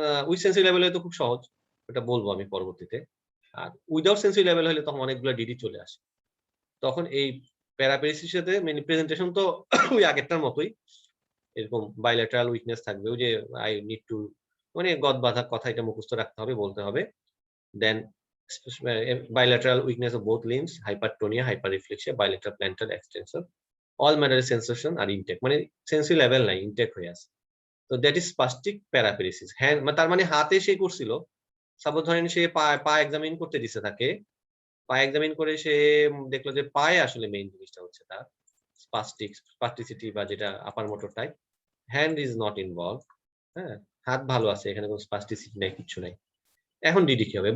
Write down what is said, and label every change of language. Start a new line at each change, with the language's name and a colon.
Bangla: With sensory level হলে তো খুব সহজ, এটা বলবো আমি পরবর্তীতে। আর উইদাউট সেন্সরি লেভেল হলে তখন অনেকগুলো ডিডি চলে আসে, তখন এই প্যারাপ্যারেসিসের সাথে মানে প্রেজেন্টেশন তো ওই আগেরটার মতোই, এরকম বাইলেটারাল উইকনেস থাকবে, ওই যে
English: I need to,
Bangla: মানে গদ বাঁধা কথা, এটা মুখস্থ রাখতে হবে, বলতে হবে।
English: then bilateral weakness of both limbs, hypertonia, hyperreflexia, bilateral plantar extensor, all matter sensation are intact,
Bangla: মানে sensory level নাই, ইনটেক হয়ে আছে।
English: তো that is spastic paraparesis.
Bangla: হ্যাঁ, তার মানে হাতে সে করছিল, সাপোজ ধরেন সে পা এক্সামিন করতে দিছে তাকে, পা এক্সামিন করে সে দেখলো যে পায়ে আসলে মেইন জিনিসটা হচ্ছে তার স্পাস্টিসিটি বা যেটা আপার motor type,
English: hand is not involve,
Bangla: হ্যাঁ, হাত ভালো আছে, এখানে কোনো স্পাস্টিসিটি নাই, কিছু নাই, এখন ডিডি কি হবে?